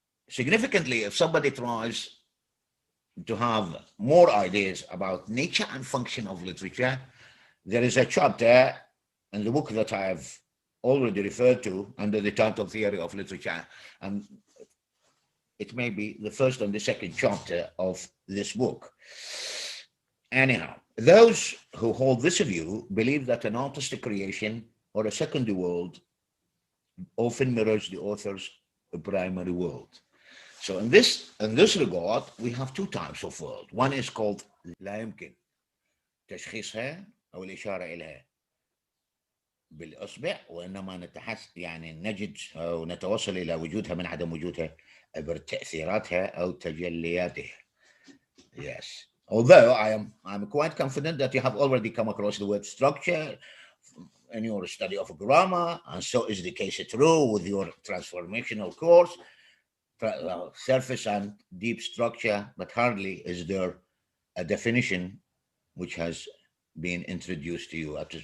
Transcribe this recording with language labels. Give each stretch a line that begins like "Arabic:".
English: Significantly, if somebody tries to have more ideas about nature and function of literature, there is a chapter in the book that I have already referred to under the title Theory of Literature, and it may be the first and the second chapter of this book. Anyhow, those who hold this view believe that an artistic creation or a secondary world often mirrors the author's primary world. So in this regard, we have two types of world. One is called
Arabic: لا يمكن تشخيصها أو الإشارة إليها بالإصبع، وإنما نجد أو نتوصل إلى وجودها من عدم وجودها عبر تأثيراتها أو تجلياتها.
English: Yes. Although I'm quite confident that you have already come across the word structure in your study of grammar, and so is the case true with your transformational course. Surface and deep structure, but hardly is there a definition which has been introduced to you.